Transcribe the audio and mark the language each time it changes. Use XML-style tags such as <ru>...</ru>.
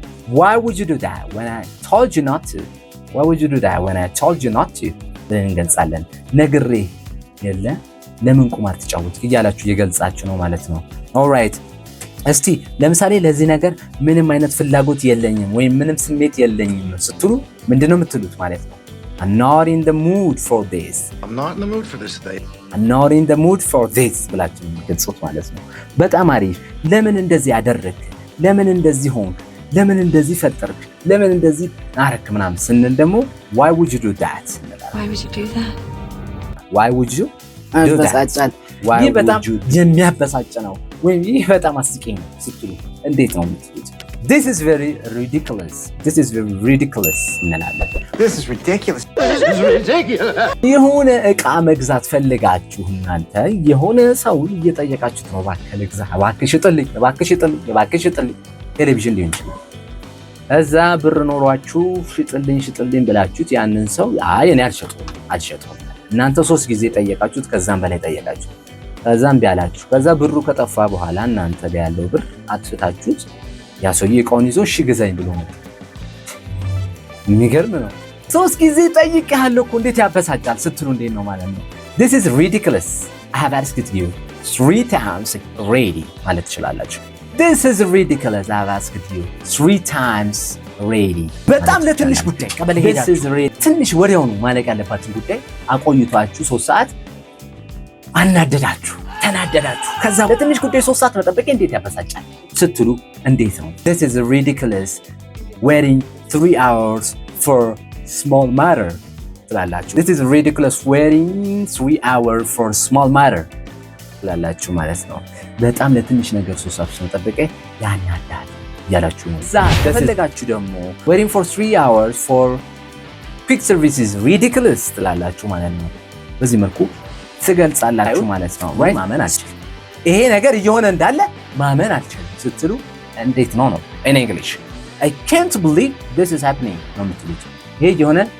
<en>why would you do that when I told you not to</en> <am>why would you do that when I told you not to ብለን እንገልጻለን። ነግሬ የለ ለምን ቁማር ተጫወትክ እያላችሁ እየገልጻችሁ ነው ማለት ነው። ኦልራይት እስቲ ለምሳሌ ለዚህ ነገር ምንም አይነት ፍላጎት የለኝም ወይም ምንም ስሜት የለኝም ስትሉ ምንድነው የምትሉት ማለት ነው?</am> <en>I'm not in the mood for this. I'm not in the mood for this today. I'm not in the mood for this</en> <am>ብላችሁ የምትገልጹት ማለት ነው። በጣም አሪፍ። ለምን እንደዚህ አደረግክ? ለምን እንደዚህ ሆንክ? ለምን እንደዚህ ፈጠርክ? ለምን እንደዚህ አረክ ምናምን ስንል ደግሞ</am> <en>why would you do that? Why would you do that? Why would you do that?</en> <am>ይህ በጣም የሚያበሳጭ ነው ወይም ይህ በጣም አስቂኝ ነው ስትሉ እንዴት ነው የምትሉት?</am> <en>This is very ridiculous. This is very ridiculous</en> <am>እንላለን።</am> <en>This is ridiculous. This is ridiculous.</en> <am>የሆነ እቃ መግዛት ፈልጋችሁ እናንተ የሆነ ሰው እየጠየቃችሁት ነው እባክህ ልግዛ፣ እባክህ ሽጥልኝ፣ እባክህ ሽጥልኝ፣ እባክህ ሽጥልኝ ቴሌቪዥን ሊሆን ይችላል። እዛ ብር ኖሯችሁ ሽጥልኝ ብላችሁት ያንን ሰው አይ እኔ አልሸጠውም እናንተ 3 ጊዜ ጠየቃችሁት ከዛም በላይ ጠየቃችሁ ከዛም ቢያላችሁ ከዛ ብሩ ከጠፋ በኋላ እናንተ ጋር ያለው ብር አጥፍታችሁት ያ ሰውዬ እቃውን ይዞ እሺ ግዛኝ ብሎ ነው። የሚገርም ነው። 3 ጊዜ ጠይቄሃለሁ እኮ እንዴት ያበሳጫል ስትሉ እንዴት ነው ማለት ነው?</am> <en>This is ridiculous. I have asked you 3 times already</en> <am>ማለት ትችላላችሁ።</am> <en>This is ridiculous. I have asked you 3 times already.</en> <am>በጣም ለትንሽ ጉዳይ ቀበሌ ሄዳችሁ ትንሽ ወዲያውኑ ማለቅ ያለባትን ጉዳይ አቆይቷችሁ 3 ሰዓት አናደዳችሁ፣ ተናደዳችሁ። ከዛ ለትንሽ ጉዳይ 3 ሰዓት መጠበቅ እንዴት ያበሳጫል ስትሉ እንዴት ነው?</am> <en>This is ridiculous. Waiting 3 hours for small matter</en> <am>ትላላችሁ።</am> <en>This is ridiculous. Waiting 3 hours for small matter</en> <am>ትላላችሁ ማለት ነው። በጣም ለትንሽ ነገር 3 ሰዓት መጠበቅ ያናዳል ያላችሁ ነው። እዛ ከፈለጋችሁ ደግሞ</am> <en>waiting for 3 hours for quick service is ridiculous</en> <am>ትላላችሁ ማለት ነው። በዚህ መልኩ ትገልጻላችሁ ማለት ነው። ማመን አልችልም፣ ይሄ ነገር እየሆነ እንዳለ ማመን አልችልም ስትሉ እንዴት ነው</am> <en>in English I can't believe this is happening</en> <am>ነው የምትሉት። ይሄ እየሆነ</am>